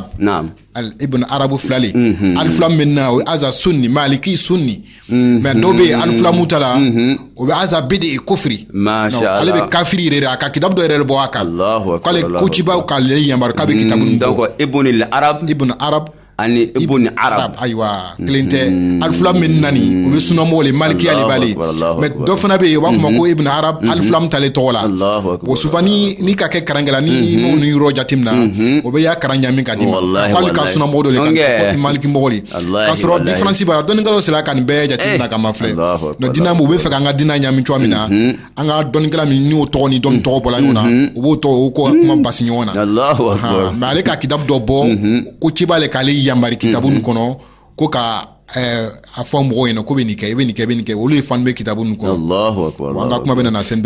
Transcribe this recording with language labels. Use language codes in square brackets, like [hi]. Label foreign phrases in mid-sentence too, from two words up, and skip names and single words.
[bm] arabu filale alifilamu min na o ye aza sunni maliki sunni mais dɔw bɛ yen alifilamu ta la o bɛ aza bidi kofiri ale bɛ kafiri yɛrɛ a ka kitabu dɔ yɛrɛ bɔ a kan k'ale kocibaw k'ale yamaru k'a bɛ kitabu ninnu bɔ ibn arab ani ibn arab ayiwa kelen tɛ alifilamu min nani o bɛ sunamɔgɔ le malikiya le b'ale mais dɔ fana bɛ yen o b'a fɔ ma ko ibn arab alifilamu t'ale tɔgɔ la [fr] bon souvent [bm] ni ka kɛ karankɛla ni m'o ni yɔrɔ jateminɛ o bɛ y'a karan ɲami ka di ma k'ale ka sunamɔgɔ dɔ le kan maliki mɔgɔ le k'a sɔrɔ différence b'a la dɔnnikɛlaw sera ka nin bɛɛ jateminɛ ka ma filɛ mais diinɛ u bɛ fɛ k'an ka diinɛ ɲami cogoya min na an ka dɔnnikɛla min n'o tɔgɔ ni dɔn tɔgɔ bɔla ɲɔgɔn na o b'o tɔgɔ o ko kuma basi ɲɔgɔn na mais ale ka kitabu dɔ bɔ ko ci b'ale k'ale yamari kitabu nin kɔnɔ ko ka a fɔ mɔgɔw ɲɛna ko bɛ nin kɛ i bɛ nin kɛ i bɛ nin kɛ olu ye fan bɛ kitabu nin kɔnɔ an ka kuma bɛ nana se bɛɛ ma